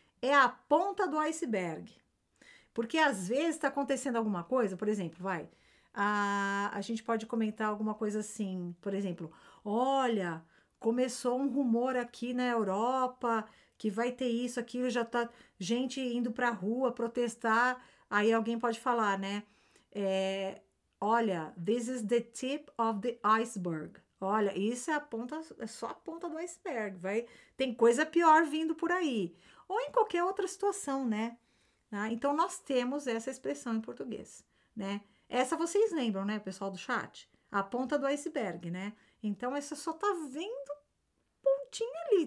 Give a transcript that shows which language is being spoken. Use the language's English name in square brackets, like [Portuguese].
[Portuguese] É a ponta do iceberg. Porque às vezes está acontecendo alguma coisa, por exemplo, a gente pode comentar alguma coisa assim, por exemplo, olha, começou um rumor aqui na Europa que vai ter isso, aquilo, já tá gente indo pra rua protestar. Aí alguém pode falar, né? [English] Olha, this is the tip of the iceberg. [Portuguese] Olha, isso é só a ponta do iceberg. Tem coisa pior vindo por aí. Ou em qualquer outra situação, né? Tá? Então, nós temos essa expressão em português, né? Essa vocês lembram, né, pessoal do chat? A ponta do iceberg, né? Então, essa só tá vendo pontinha ali.